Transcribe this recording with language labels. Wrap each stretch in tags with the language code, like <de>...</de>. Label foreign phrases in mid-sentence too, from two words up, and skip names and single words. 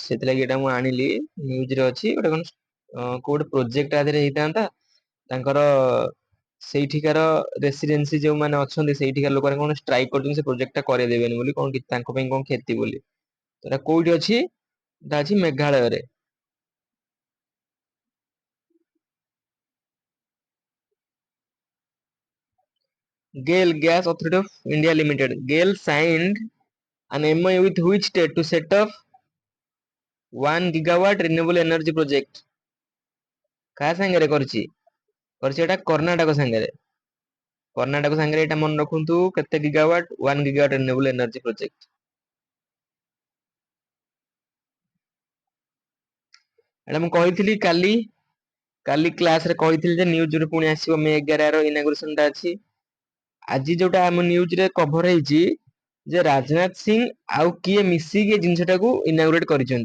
<or>ସେଥିଲାଗି ଏଟା ମୁଁ ଆଣିଲି। ନ୍ୟୁଜ ରେ ଅଛି। ଗୋଟେ କଣ କୋଉ ଗୋଟେ ପ୍ରୋଜେକ୍ଟ ଆ ଦେହରେ ହେଇଥାନ୍ତା। ତାଙ୍କର ସେଇଠିକାର ରେସିଡେନ୍ସି ଯୋଉମାନେ ଅଛନ୍ତି ସେଇଠିକାର ଲୋକମାନେ କଣ ଷ୍ଟ୍ରାଇକ କରୁଛନ୍ତି ସେ ପ୍ରୋଜେକ୍ଟ ଟା କରେଇଦେବେନି ବୋଲି କଣ ତାଙ୍କ ପାଇଁ କଣ କ୍ଷତି ବୋଲି। ଏଟା କୋଉଠି ଅଛି? ଏଟା ଅଛି ମେଘାଳୟରେ।</or> <en>GAIL, Gas Authority of India Limited. GAIL signed an MOU with which state to set up 1 gigawatt renewable energy project?</en> <or>କାହା ସାଙ୍ଗରେ କରିଛି? କରିଛି ଏଟା କର୍ଣ୍ଣାଟକ ସାଙ୍ଗରେ। କର୍ଣ୍ଣାଟକ ସାଙ୍ଗରେ ଏଇଟା ମନେ ରଖନ୍ତୁ କେତେ ଗିଗାୱାଟ?</or> <en>1 gigawatt renewable energy project।</en> <or>ଏଟା ମୁଁ କହିଥିଲି କାଲି କ୍ଲାସ ରେ କହିଥିଲି ଯେ ନ୍ୟୁଜ ରେ ପୁଣି ଆସିବ ମେ 11 ର ଇନାଗୁରେସନ ଟା ଅଛି। ଆଜି ଯୋଉଟା ଆମ ନ୍ୟୁଜ ରେ କଭର ହେଇଛି ଯେ ରାଜନାଥ ସିଂ ଆଉ କିଏ ମିଶିକି ଏ ଜିନିଷ ଟାକୁ ଇନାଗୁରେଟ କରିଛନ୍ତି।</or>